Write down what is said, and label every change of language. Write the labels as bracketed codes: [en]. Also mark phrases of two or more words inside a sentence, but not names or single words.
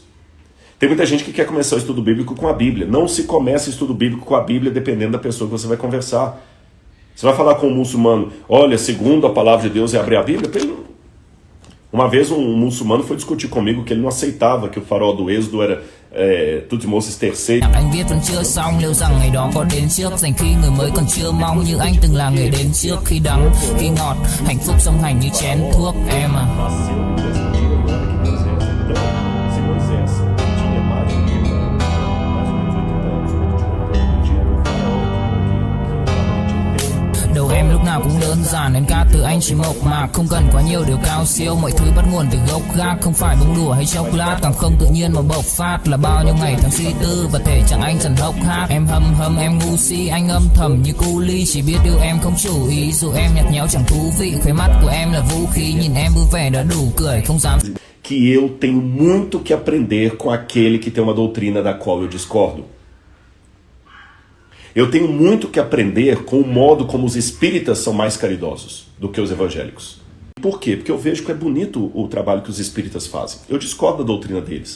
[pt] Tem muita gente que quer começar o estudo bíblico com a Bíblia. Não se começa o estudo bíblico com a Bíblia dependendo da pessoa que você vai conversar. Você vai falar com um muçulmano: olha, segundo a palavra de Deus é abrir a Bíblia? Uma vez um muçulmano foi discutir comigo que ele não aceitava que o farol do Êxodo era Tutmosis III. [vi] Anh viết vẫn chưa xong, liệu rằng ngày đó có đến trước, dành khi người mới còn chưa mong như anh từng là người đến trước, khi đắng, khi ngọt, hạnh phúc song hành như chén thuốc em à. Đầu em lúc nào cũng đơn giản, nên ca từ anh chỉ mộc mạc, không cần quá nhiều điều cao siêu, mọi thứ bắt nguồn từ gốc gác, không phải bông đùa hay chốc lát, càng không tự nhiên mà bộc phát, là bao nhiêu ngày tháng suy tư và thể chẳng anh dần hốc hác. Em hâm em ngu si, anh âm thầm như cu ly, chỉ biết yêu em không chủ ý, dù em nhạt nhẽo chẳng thú vị, khóe mắt của em là vũ khí, nhìn em vui vẻ đã đủ cười, không dám. [pt] Que eu tenho muito que aprender com aquele que tem uma doutrina da qual eu discordo. Eu tenho muito que aprender com o modo como os espíritas são mais caridosos do que os evangélicos. Por quê? Porque eu vejo que é bonito o trabalho que os espíritas fazem. Eu discordo da doutrina deles.